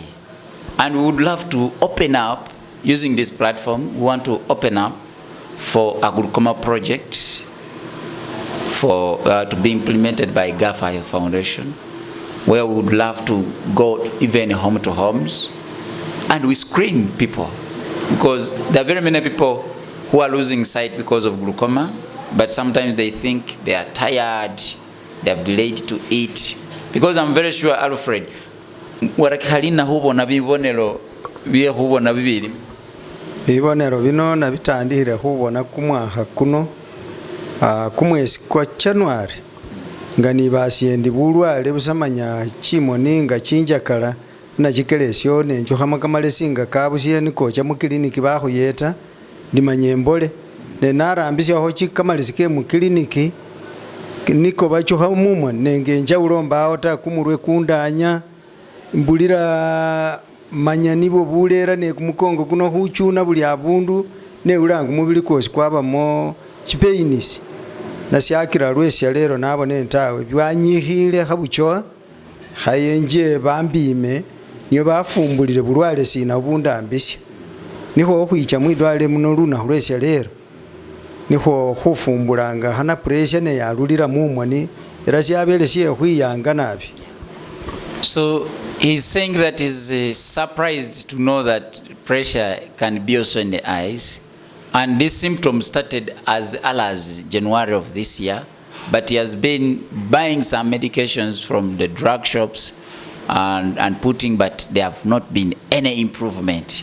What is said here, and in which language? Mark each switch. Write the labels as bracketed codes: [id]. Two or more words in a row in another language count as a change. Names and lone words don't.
[en] And we would love to open up, using this platform, we want to open up for a glaucoma project to be implemented by GAFA Foundation, where we would love to go even home to homes, and we screen people, because there are very many people who are losing sight because of glaucoma, but sometimes they think they are tired, they have delayed to eat. Because I'm very sure, Alfred, [myx] warakihalina hubona bibonero bye hubona bibiri. Bibonero bino nabitandihire hubona kumwaha kuno kumwezi kwa January nga nibasiye ndi bulwale busamanya chimoni nga chinjakala nachikelesyo nenjukhama kamalesi nga kabusiye nikocha mukiliniki bakhuyeta ndimanye mbole nenarambisyaho chikamalesi ke mukiliniki niko bachukha mumwa nenge njawulo mbawo ta kumurwe kundanya mbulira manya nibo bulera ne kumukongo kuno khuchuna buli abundu ne ulanga mubili kosi kwabamo chipeinisi nasyakira lwesya lero nabone ntawe byanyikhile khabuchoa khayenje bambime niyo bafumbulire bulwale sina bundambisya nikho khwicha mwidwale muno lunakhu lwesya lero nikho khufumbulanga hana pressure ne yalulira mumwani era syabele siye khwiyanga nabi. [en] So he's saying that he's surprised to know that pressure can be also in the eyes, and this symptom started as early as January of this year, but he has been buying some medications from the drug shops and putting, but there have not been any improvement.